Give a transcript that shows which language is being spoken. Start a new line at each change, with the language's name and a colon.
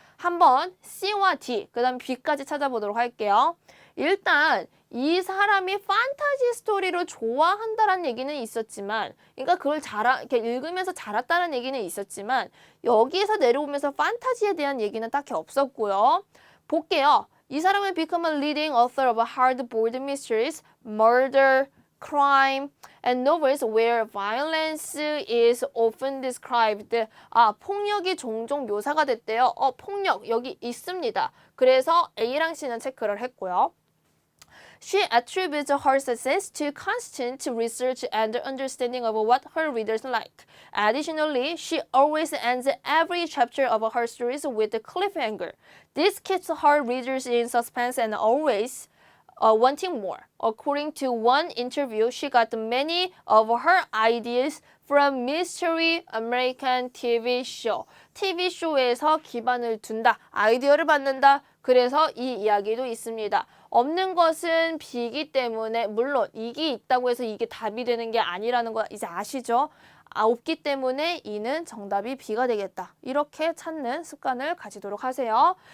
Korean: 한번 C와 D, 그 다음 B까지 찾아보도록 할게요. 일단 이 사람이 판타지 스토리를 좋아한다는 얘기는 있었지만, 그러니까 그걸 이렇게 읽으면서 자랐다는 얘기는 있었지만, 여기에서 내려오면서 판타지에 대한 얘기는 딱히 없었고요. 볼게요. 이 사람은
English: become a leading author of hard-boiled mysteries, murder, crime, and novels where violence is often described.
Korean: 폭력이 종종 묘사가 됐대요. 폭력 여기 있습니다. 그래서 A랑 C는 체크를 했고요.
English: She attributes her success to constant research and understanding of what her readers like. Additionally, she always ends every chapter of her stories with a cliffhanger. This keeps her readers in suspense and always wanting more. According to one interview, she got many of her ideas from Mystery American TV show.
Korean: TV 쇼에서 기반을 둔다. 아이디어를 받는다. 그래서 이 이야기도 있습니다. 없는 것은 B이기 때문에, 물론 이게 있다고 해서 이게 답이 되는 게 아니라는 거 이제 아시죠? 없기 때문에 이는 정답이 B가 되겠다. 이렇게 찾는 습관을 가지도록 하세요.